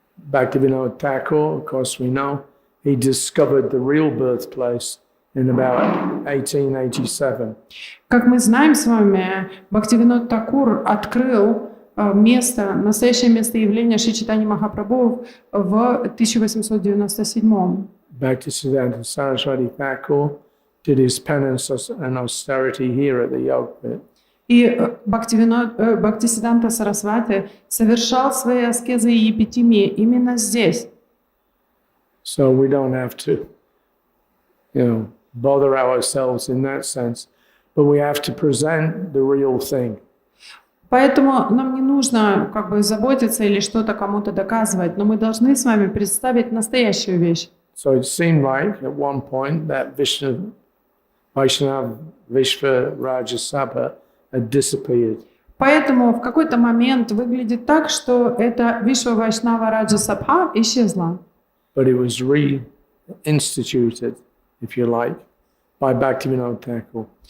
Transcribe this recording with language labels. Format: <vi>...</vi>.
<en>Bhaktivinoda Thakur, of course we know, he discovered the real birthplace in about 1887.</en> <ru>Как мы знаем с вами, Бхактивинод Такур открыл место, настоящее место явления Шри Чайтаньи Махапрабху в 1897.</ru> <en>Bhaktisiddhanta Saraswati Thakur did his penance and austerity here at the Yoga Pit.</en> <ru>И Бхактисиддханта Сарасвати совершал свои аскезы и епитимии именно здесь.</ru> <en>So we don't have to, bother ourselves in that sense, but we have to present the real thing.</en> <ru>Поэтому нам не нужно заботиться или что-то кому-то доказывать, но мы должны с вами представить настоящую вещь.</ru> <en>So it seemed like at one point that Vaishnava Vishva Raja Sabha had disappeared.</en> <ru>Поэтому в какой-то момент выглядит так, что эта Вишва Вайшнава Раджа Сабха исчезла.</ru> <en>But it was reinstituted, if you like, by Bhaktivinoda Thakur.</en>